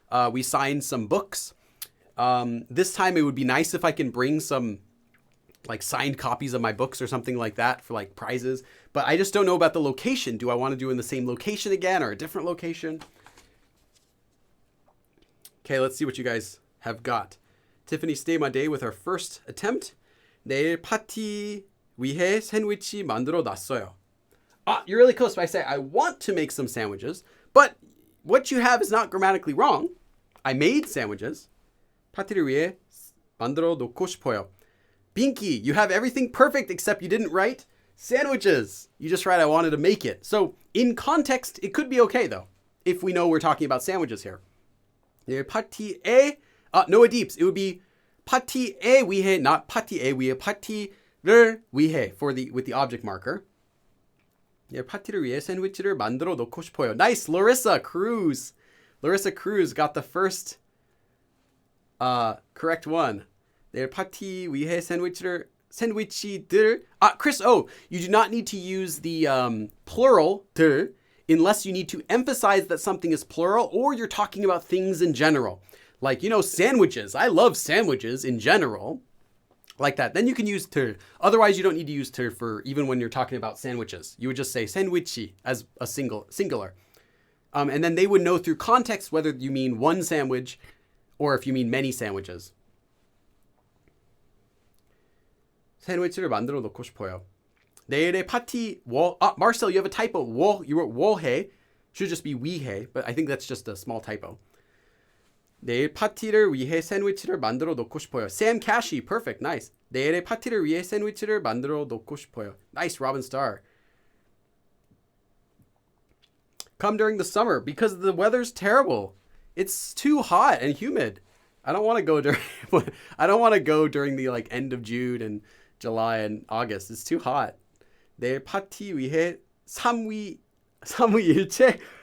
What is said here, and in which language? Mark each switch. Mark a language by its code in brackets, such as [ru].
[en] We signed some books. This time it would be nice if I can bring some like signed copies of my books or something like that for like prizes. But I just don't know about the location. Do I want to do in the same location again or a different location? Okay, let's see what you guys have got. Tiffany stayed my day with her first attempt. [ko] 내일 파티 위해 샌드위치 만들어 놨어요. [en] You're really close. But I say I want to make some sandwiches, but what you have is not grammatically wrong. I made sandwiches. [ko] 파티를 위해 만들어 놓고 싶어요. [en] Binky, you have everything perfect except you didn't write sandwiches. You just write I wanted to make it. So in context, it could be okay though, if we know we're talking about sandwiches here. 파티에 no deeps. It would be [ko] 파티에 위해, [en] not 파티에 위해, [ko] 파티를 위해 [en] with the object marker. [ko] 파티를 위해 샌드위치를 만들어 놓고 싶어요. [en] Nice, Larissa Cruz. Larissa Cruz got the first correct one. [ko] 내일 파티 위해 샌드위치들. [en] Chris O, you do not need to use the plural 들 unless you need to emphasize that something is plural or you're talking about things in general. Like, sandwiches. I love sandwiches in general. Like that. Then you can use 들. Otherwise, you don't need to use 들 for even when you're talking about sandwiches. You would just say sandwichi as a singular. And then they would know through context whether you mean one sandwich or if you mean many sandwiches. [ko] 샌드위치를 만들어 놓고 싶어요. 내일의 파티 [en] Marcel, you have a typo. You wrote 워해. Should just be 위해, but I think that's just a small typo. [ko] 내일 파티를 위해 샌드위치를 만들어 놓고 싶어요. [en] Sam Cashy, perfect, nice. [ko] 내일의 파티를 위해 샌드위치를 만들어 놓고 싶어요. [en] Nice, Robin Starr. Come during the summer because the weather's terrible. It's too hot and humid. I don't want to go during the end of June and July and August. It's too hot. [ko] 내일 파티 위해 삼위일체?